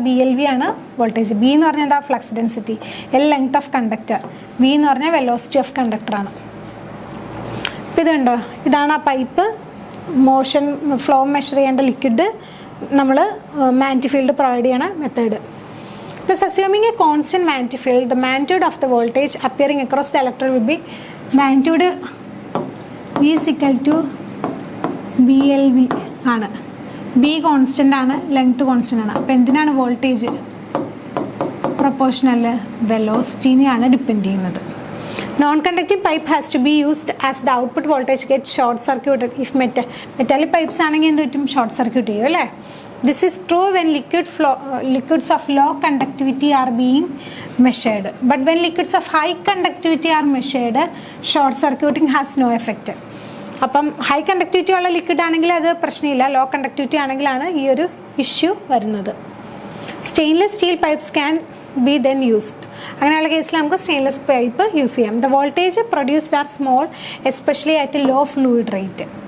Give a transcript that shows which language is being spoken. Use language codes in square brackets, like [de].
[ml] BLV ആണ് voltage. B എന്ന് പറഞ്ഞാൽ എന്താ? Flux density. L length of conductor. V എന്ന് പറഞ്ഞാൽ വെലോസിറ്റി ഓഫ് കണ്ടക്ടറാണ്. അപ്പോൾ ഇതുണ്ടോ? ഇതാണ് ആ പൈപ്പ് മോഷൻ ഫ്ലോ മെഷർ ചെയ്യേണ്ട ലിക്വിഡ് നമ്മൾ മാഗ്നറ്റിക് ഫീൽഡ് പ്രൊവൈഡ് ചെയ്യണ method. [en] Thus assuming a constant magnetic field, the magnitude of the voltage appearing across the electrode will be magnitude V is equal to BLV ആണ്. [ml] B constant ആണ്, length constant ആണ്. അപ്പോൾ എന്തിനാണ് voltage proportional? വെലോസിറ്റിനെയാണ് depend ചെയ്യുന്നത്. [en] non conducting pipe has to be used as the output voltage get short circuited if metallic pipes [ml] ആണെങ്കിൽ എന്ത് പറ്റും? Short circuit ചെയ്യും അല്ലേ? [en] This is true when liquids of low conductivity are being measured. But when liquids of high conductivity are measured, short circuiting has no effect. [ml] അപ്പം high conductivity ഉള്ള liquid ആണെങ്കിൽ അത് പ്രശ്നമില്ല. ലോ കണ്ടക്ടിവിറ്റി ആണെങ്കിലാണ് ഈ ഒരു issue വരുന്നത്. [en] Stainless steel pipes can be then used. [ml] അങ്ങനെയുള്ള കേസിൽ നമുക്ക് സ്റ്റെയിൻലെസ് പൈപ്പ് യൂസ് ചെയ്യാം. [en] The voltage produced are small, especially at low fluid rate.